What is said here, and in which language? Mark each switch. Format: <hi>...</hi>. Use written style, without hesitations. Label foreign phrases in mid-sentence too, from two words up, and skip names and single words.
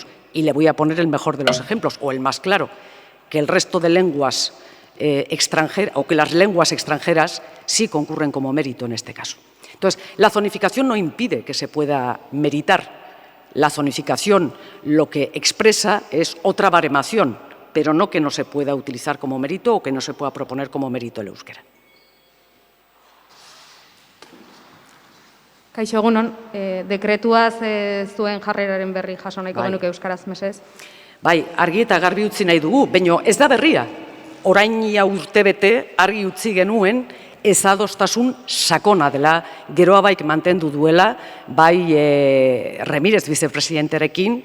<es>Y le voy a poner el mejor de los ejemplos, o el más claro, que el resto de lenguas extranjeras, o que las lenguas extranjeras sí concurren como mérito en este caso. Entonces, la zonificación no impide que se pueda meritar. La zonificación lo que expresa es otra baremación, pero no que no se pueda utilizar como mérito o que no se pueda proponer como mérito el euskera.</es> <eu>Kaixo, egunon, dekretuaz zuen jarreraren berri jaso nahiko genuke euskaraz, mesedez? Bai, argi eta garbi utzi nahi dugu, baina ez da berria. Orain urtebete argi utzi genuen ezadostasun sakona dela, Geroa mantendu duela, bai Remirez vicepresidenterekin,</eu>